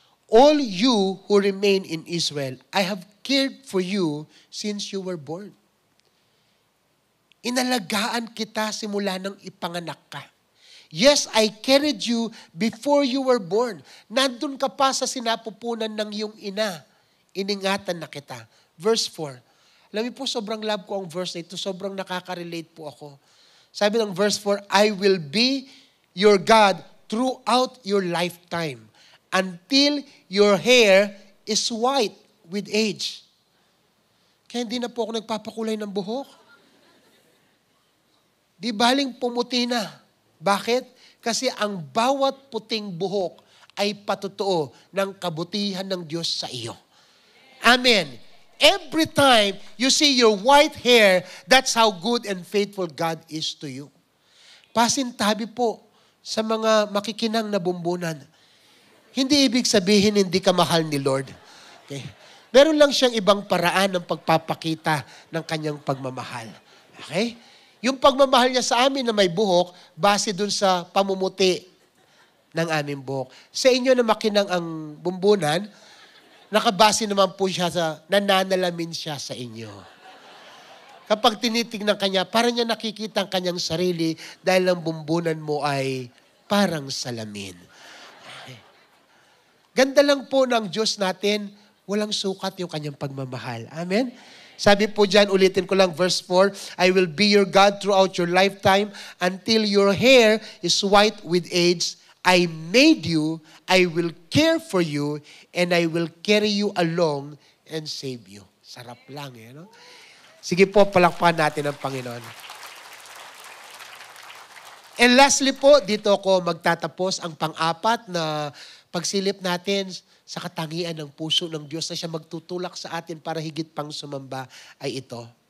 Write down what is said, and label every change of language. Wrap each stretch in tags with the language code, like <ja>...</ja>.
<en>All you who remain in Israel, I have cared for you since you were born.</en> <tl>Inalagaan kita simula nang ipanganak ka.</tl> <en>Yes, I carried you before you were born.</en> <tl>Nandun ka pa sa sinapupunan ng iyong ina. Iningatan na kita.</tl> <en>Verse 4.</en> <tl>Alam niyo po, sobrang love ko ang verse na ito. Sobrang nakaka-relate po ako. Sabi ng</tl> <en>verse 4, I will be your God throughout your lifetime until your hair is white with age.</en> <tl>Kaya hindi na po ako nagpapakulay ng buhok. Di baling pumuti na. Bakit? Kasi ang bawat puting buhok ay patutuo ng kabutihan ng Diyos sa iyo. Amen.</tl> <en>Every time you see your white hair, that's how good and faithful God is to you.</en> <tl>Pasintabi po sa mga makikinang na bumbunan. Hindi ibig sabihin hindi ka mahal ni Lord.</tl> <en>Okay?</en> <tl>Meron lang siyang ibang paraan ng pagpapakita ng kanyang pagmamahal. Okay? Yung pagmamahal niya sa amin na may buhok, base dun sa pamumuti ng aming buhok. Sa inyo na makinang ang bumbunan, nakabase naman po siya sa, nananalamin siya sa inyo. Kapag tinitingnan kanya, parang niya nakikita ang kanyang sarili dahil ang bumbunan mo ay parang salamin.</tl> <en>Okay.</en> <tl>Ganda lang po ng Diyos natin, walang sukat yung kanyang pagmamahal. Amen? Sabi po dyan, ulitin ko lang, verse 4,</tl> <en>I will be your God throughout your lifetime until your hair is white with age. I made you, I will care for you, and I will carry you along and save you.</en> <tl>Sarap lang eh, no? Sige po, palakpakan natin ang Panginoon.</tl> <en>And lastly po,</en> <tl>dito ako magtatapos ang pang-apat na pagsilip natin sa katangian ng puso ng Diyos na siya magtutulak sa atin para higit pang sumamba ay ito.</tl>